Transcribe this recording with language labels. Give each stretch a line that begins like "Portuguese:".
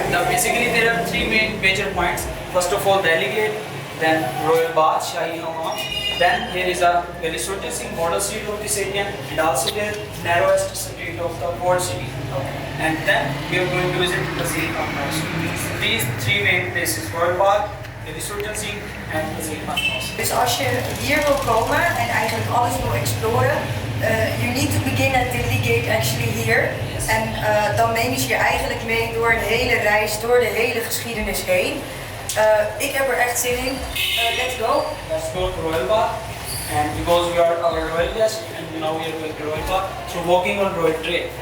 English: Basically there are three main major points. First of all Delhi Gate, then Royal Bath, Shahi Hammam. Then here is a very Singh model street of the city and also the narrowest street of the world city. And then we are going to visit the city complex. These three main places, Royal Bath, the Singh and the city complex.
Dutch: Dus als je hier wil komen en eigenlijk alles wil exploren,
English: you need to begin at Delhi Gate actually here. Yes.
Dutch: En dan nemen ze je eigenlijk mee door een hele reis, door de hele geschiedenis heen. Ik heb er echt zin in.
English: Let's go. Let's go to Royal Bath. And because we are our royal guests and now we are going to Royal Bath, so walking on Royal Trail.